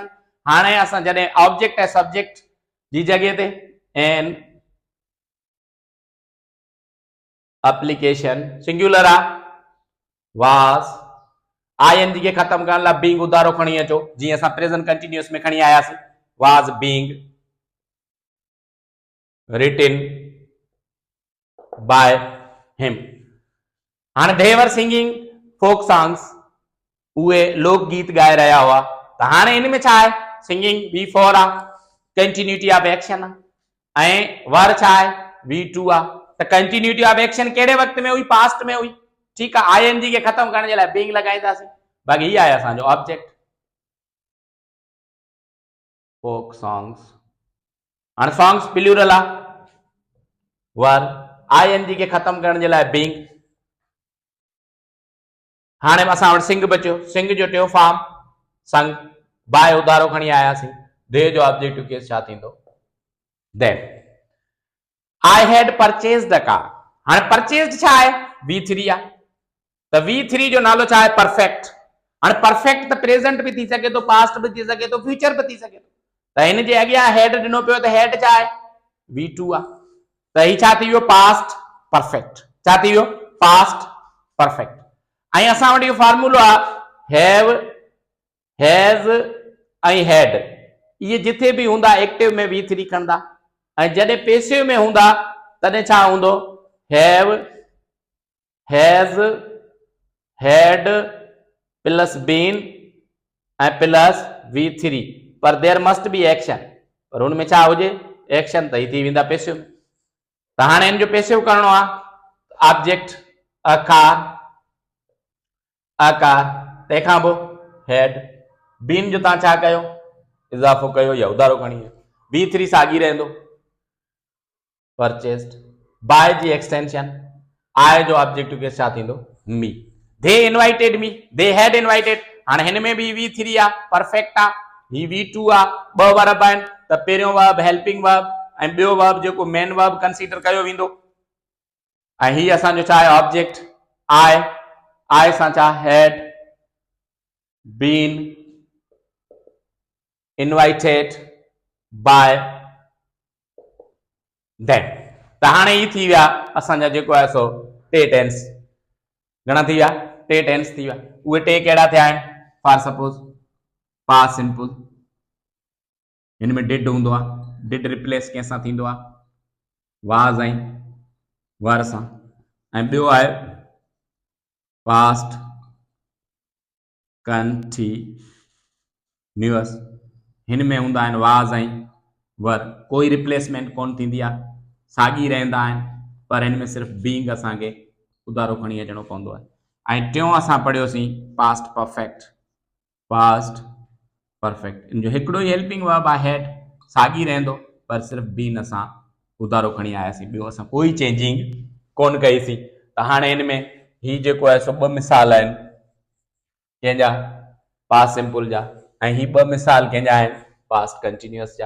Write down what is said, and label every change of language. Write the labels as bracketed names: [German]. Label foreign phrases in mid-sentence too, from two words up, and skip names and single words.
[Sindhi] हाणे असां जॾहिं ऑब्जेक्ट ऐं सब्जेक्ट जी जॻह ते [English] an application singular [Sindhi] आहे, [English] was ING [Sindhi] खे ख़त्म करण लाइ बीइंग उधारो खणी अचो, जीअं असां [English] present continuous [Sindhi] में खणी आयासीं। [English] was being written by him. हाणे they were singing folk songs. [Hindi] उहे लोकगीत गाए रहा हुआ। [Sindhi] तो हाँ इन में सिंगिंग V4 आ, [English] continuity of action [Sindhi] है, वर V2 आ। तो [English] continuity of action [Sindhi] केड़े वक्त में हुई, पास्ट में हुई। [Hindi] ठीक है, [Sindhi] ING [Hindi] के खत्म करने के लिए [Sindhi] बीइंग लगाईंदासीं। बाक़ी ये आहे असांजो ऑब्जेक्ट [English] folk songs. [Sindhi] हाणे [English] songs plural [Sindhi] आ, वर ING [Hindi] के खत्म करने के लिए [Sindhi] बीइंग। हाणे असां वटि सिंग बचियो, सिंग जो टियों फॉर्म संग, बाय उधारो खणी आयासीं। दे जो [English] objective case [Sindhi] छा थींदो, [English] then I had purchased the car. [Sindhi] हाणे परचेज्ड छा आहे, V3 आ। तो V3 जो नालो छा आहे, परफेक्ट। हाणे परफेक्ट तो प्रेजेंट भी थी सके तो, पास्ट भी थी सके तो, फ्यूचर भी थी सके तो। इन जे अॻियां हेड ॾिनो पियो तो हेड छा आहे, V2 आ। तो ही छा थी वियो, [English] past perfect. [Sindhi] छा थी वियो, [English] past perfect. [Sindhi] ऐं असां वटि इहो फार्मूलो आ, [English] have, has [Sindhi] ऐं हैड। ये जिथे भी हूंदा एक्टिव में V3 खणंदा, ऐं जॾहिं पैसिव में हूंदा तॾहिं छा हूंदो, [English] have, has, had plus been ऐं plus V3. [Sindhi] पर [English] there must be action, [Sindhi] पर उनमें छा हुजे, एक्शन, त ही थी वेंदा पैसिव में। त हाणे इन जो पैसिव करणो आ, [English] object a car, [Sindhi] आकार, तंहिंखां पोइ हेड। बीन जो तव्हां छा कयो, इज़ाफ़ो कयो या उधारो खणी। V3 साॻी रहंदो, परचेस्ड। बाय जी एक्सटेंशन, आई जो [English] objective case [Sindhi] छा थींदो, मी। [English] they invited me, they had invited. [Sindhi] हाणे हिन में भी V3 आ, परफेक्ट आ, ही V2 आ। ॿ वर्ब आहिनि, त पहिरियों वर्ब [English] helping verb [Sindhi] ऐं ॿियो वर्ब जेको [English] main verb [Sindhi] कंसीडर कयो वेंदो। ऐं ही असांजो छा आहे, [English] object I. [Sindhi] आई सां छा, [English] had been invited by them. [Sindhi] त हाणे ही थी विया असांजा जेको आहे सो टे टेंस। घणा थी विया, टे टेंस थी विया। उहे टे कहिड़ा थिया आहिनि, [English] for suppose past simple, [Sindhi] हिन में डिड हूंदो आहे, डिड रिप्लेस कंहिंसां थींदो आहे, वाज़ ऐं वर सां। ऐं ॿियो आहे [English] past continuous, [Sindhi] हिन में हूंदा आहिनि वाज़ ऐं वर। कोई रिप्लेसमेंट कोन थींदी आहे, साॻी रहंदा आहिनि, पर हिन में सिर्फ़ु बीइंग असांखे उधारो खणी अचणो पवंदो आहे। ऐं टियों असां पढ़ियोसीं [English] past perfect, past perfect. [Sindhi] इन जो हिकिड़ो ई [English] helping verb [Sindhi] आहे हैड, साॻी रहंदो, पर सिर्फ़ु बीन असां उधारो खणी आयासीं, ॿियो असां कोई चेंजिंग कोन कईसीं। त हाणे हिन में ही जेको आहे सो ॿ मिसाल आहिनि कंहिंजा, [English] past simple [Sindhi] जा, ऐं ही ॿ मिसाल कंहिंजा आहिनि, [English] past continuous [Sindhi] जा।